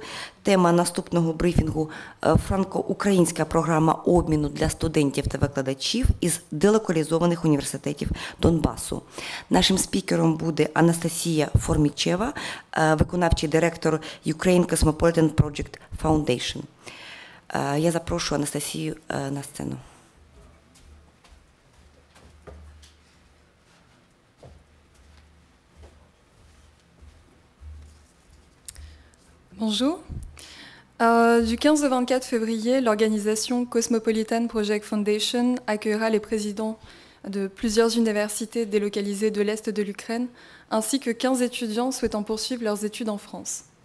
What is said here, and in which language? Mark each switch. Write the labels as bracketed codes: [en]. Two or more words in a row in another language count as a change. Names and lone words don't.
[uk] Тема наступного брифінгу – франко-українська програма обміну для студентів та викладачів із делокалізованих університетів Донбасу. Нашим спікером буде Анастасія Формічева, виконавчий директор Ukraine Cosmopolitan Project Foundation. Я запрошую Анастасію на сцену. [fr] Bonjour. Du 15 au 24 février, l'organisation Cosmopolitan Project Foundation accueillera les présidents de plusieurs universités délocalisées de l'Est de l'Ukraine, ainsi que 15 étudiants souhaitant poursuivre leurs études en France.